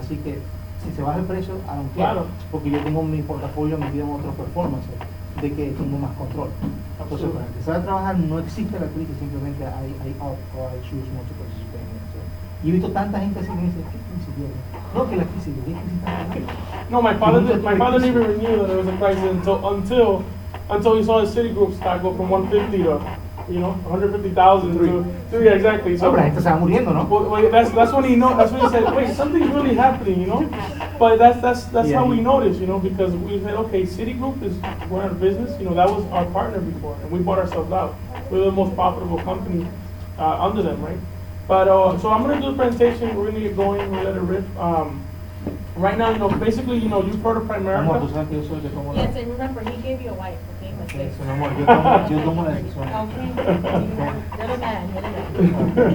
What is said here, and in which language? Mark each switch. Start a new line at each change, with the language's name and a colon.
Spanish: Así que si se baja el precio,
English: I don't care,
Spanish: Claro. porque yo tengo mi portafolio metido en otros performances, de que tengo más control. Entonces, para empezar a trabajar no existe la crisis, simplemente
English: I opt or I choose not to participate in it.
Spanish: So, y he visto tanta gente así que me dice, ¿qué crisis viene? No, que la crisis viene, ¿qué crisis está?
English: No, my father didn't even knew that there was a crisis until he saw his Citigroup stock go from 150 to, 150,000 to yeah, exactly. No,
Spanish: pero la gente se va muriendo, ¿no?
English: well, that's when he know. That's when he said, wait, something's really happening. But that's Yeah. how we noticed, because we said, okay, Citigroup is going out of business. That was our partner before, and we bought ourselves out. We're the most profitable company under them, right? But so I'm gonna do the presentation. We're gonna get going. We'll let it rip. Right now, basically, you've heard of
Spanish: Amor, tú
English: Primerica.
Spanish: sabes que yo soy el que tomo la
English: Yes, and remember, he gave you a wife, okay?
Spanish: Okay, so, mi amor, yo tomo la decisión.
English: Okay, you're the man, you're the man.